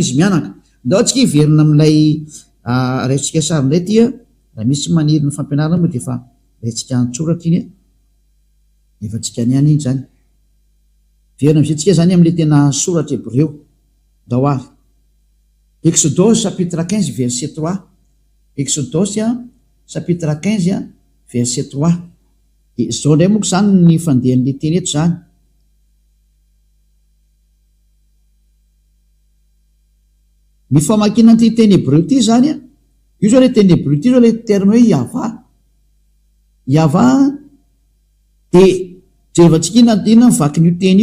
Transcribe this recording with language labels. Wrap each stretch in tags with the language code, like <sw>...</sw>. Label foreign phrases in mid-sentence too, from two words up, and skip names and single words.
<mg>izy mianaka ndao tsika hiverina amin'ilay raitsika sary indray tya raha misy maniry ny fampianarana moa de efa raitsika antsoratra iny efa tsika ny any iny zany verina am'izay tsika zany am'le tena soratra hébreu dao ary Exodus</mg> <fr>chapitre 15 verset 3</fr> <mg>Exodus</mg> <fr>chapitre 15 verset 3</fr> <mg>de zao ndray moako zany ny fandehan'le teny eto zany ny famakina ty teny hébreu ty zany a io zao le teny hébreu ty zao le terme hoe Yava de jerevantsika inona mivaky n'io teny</mg>